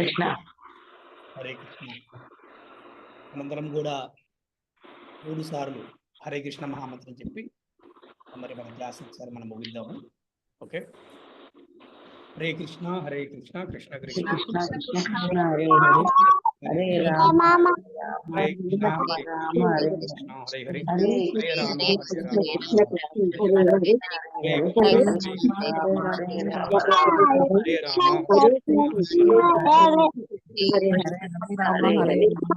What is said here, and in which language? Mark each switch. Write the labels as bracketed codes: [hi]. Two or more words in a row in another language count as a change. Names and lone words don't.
[sa] కృష్ణ. హరే కృష్ణ. [te] మనందరం కూడా 3 సార్లు హరే కృష్ణ మహామంత్రం చెప్పి మరి మన క్లాస్ ఒకసారి మనం ముగిద్దాము. [sa] ఓకే, హరే కృష్ణ హరే కృష్ణ కృష్ణ కృష్ణ కృష్ణ కృష్ణ హరే హరే, హరే రామ హరే కృష్ణ హరే రామ హరే కృష్ణ హరే హరే, హరే హరే రామ హరే హరే రామ కృష్ణ కృష్ణ హరే హరే, హరే హరే కృష్ణ హరే హరే కృష్ణ రామ హరే రామ హరే రామ హరే కృష్ణ హరే హరే, హరే రామ హరే రామ.